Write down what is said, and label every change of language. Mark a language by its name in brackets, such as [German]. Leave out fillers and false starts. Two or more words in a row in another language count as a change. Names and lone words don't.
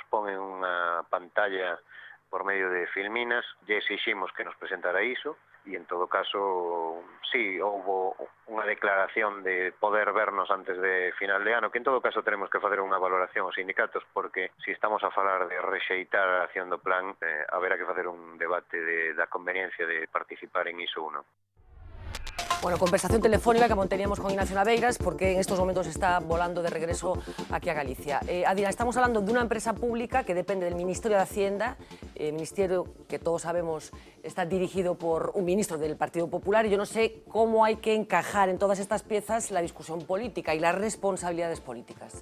[Galician] pon en unha pantalla por medio de filminas, lle exiximos que nos presentara iso e en todo caso sí, houbo unha declaración de poder vernos antes de final de ano, que en todo caso tenemos que facer unha valoración aos sindicatos, porque se estamos a falar de rexeitar a acción do plan, haberá que facer un debate da conveniencia de participar en ISO 1. [Spanish] Bueno, conversación telefónica que manteníamos con Ignacio Naveiras, porque en estos momentos está volando de regreso aquí a Galicia. Adina, estamos hablando de una empresa pública que depende del Ministerio de Hacienda, ministerio que todos sabemos está dirigido por un ministro del Partido Popular, y yo no sé cómo hay que encajar en todas estas piezas la discusión política y las responsabilidades políticas.